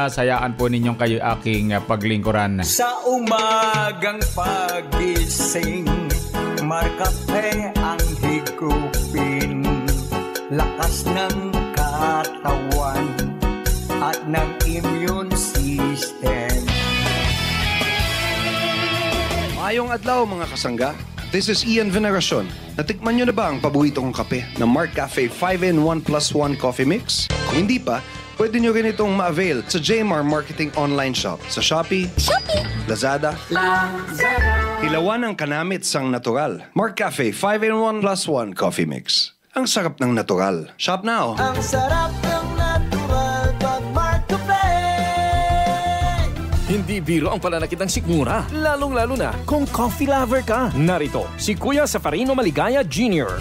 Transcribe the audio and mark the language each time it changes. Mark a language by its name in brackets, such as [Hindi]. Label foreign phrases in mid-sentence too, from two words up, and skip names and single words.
[Filipino] Sayaan po ninyong kayo aking paglingkuran. Sa umagang pagising, Mar Cafe ang higupin, lakas ng katawan at ng [English] immune system. [Hiligaynon] Mayong adlaw mga kasangga. [English] This is Ian Veneracion. [Filipino] Natikman nyo na ba ang paborito kong kape na MarkCafe 5-in-1+1 Coffee Mix? Kung hindi pa, pwede nyo rin itong ma-avail sa JMR Marketing Online Shop sa Shopee, Lazada, [Hiligaynon] Hilawan ang kanamit sang natural. [Filipino] MarkCafe 5-in-1+1 Coffee Mix. Ang sarap ng natural. [English] Shop now! [Filipino] Ang sarap ng natural pag MarkCafe. Hindi biro ang pananakit ng sikmura, lalong-lalo na kung [English] coffee lover [Filipino] ka. Narito, si Kuya Safarino Maligaya Jr.